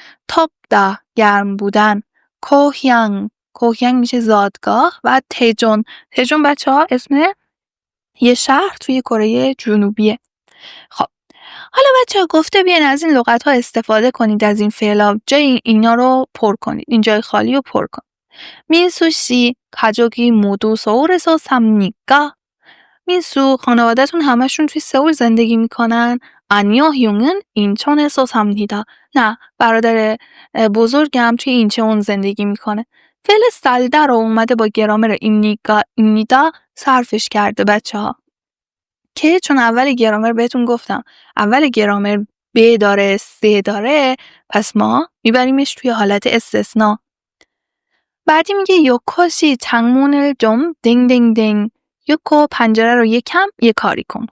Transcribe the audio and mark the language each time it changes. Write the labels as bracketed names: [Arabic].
[Persian] تاپدا گرم بودن، کوهیانگ میشه زادگاه و تجون بچه‌ها اسم یه شهر توی کره جنوبیه. خب حالا بچه‌ها گفته بیاین از این لغت‌ها استفاده کنید، از این فعلا جای اینا رو پر کنید، این جای خالی رو پر کنید. [Korean] 민수 씨 가족이 모두 서울에서 삽니까? [Persian] 민수 خانواده‌تون همشون توی سئول زندگی میکنن؟ [Korean] 아니요, 형은 인천에서 삽니다. [Persian] نه، برادر بزرگم توی اینچون زندگی میکنه. فعل سالده رو اومده با گرامر 입니다 صرفش کرده بچه‌ها. که چون اول گرامر بهتون گفتم اول گرامر ب داره س داره، پس ما میبریمش توی حالت استثناء. بعدی میگه [Korean] 요코시 창문을 좀 땡땡땡. [Persian] 요코 پنجره رو یکم یه کاری کن.